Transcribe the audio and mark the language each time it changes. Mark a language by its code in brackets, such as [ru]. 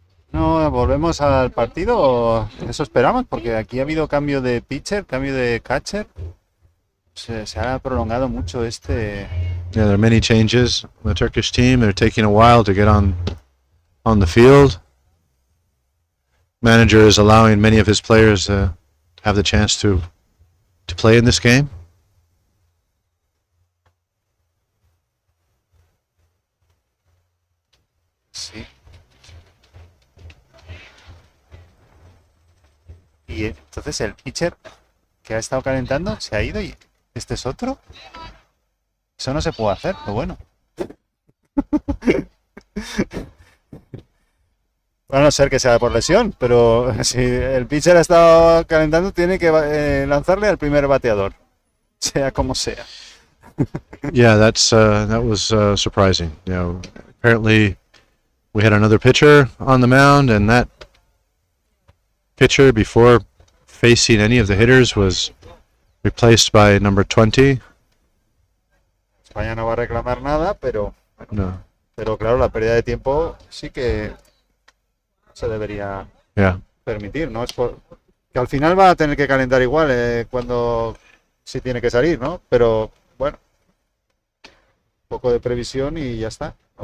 [es] No, volvemos al partido, eso esperamos, porque aquí ha habido cambio de pitcher, cambio de catcher. Se ha prolongado mucho este. [en] Yeah, there are many changes. The Turkish team, they're taking a while to get on the field. Manager is allowing many of his players to have the chance to play in this game. [es] Sí. Y entonces el pitcher que ha estado calentando se ha ido y este es otro. Eso no se puede hacer, pero bueno. A no ser que sea por lesión, pero si el pitcher ha estado calentando, tiene que lanzarle al primer bateador, sea como sea. [en] Yeah, that was surprising. You know, apparently we had another pitcher on the mound, and that pitcher, before facing any of the hitters, was replaced by number 20. [es] España no va a reclamar nada, pero No. pero claro, la pérdida de tiempo sí que se debería [en] Yeah. [es] permitir, ¿no? Que al final va a tener que calentar igual si tiene que salir, ¿no? Pero bueno, un poco de previsión y ya está.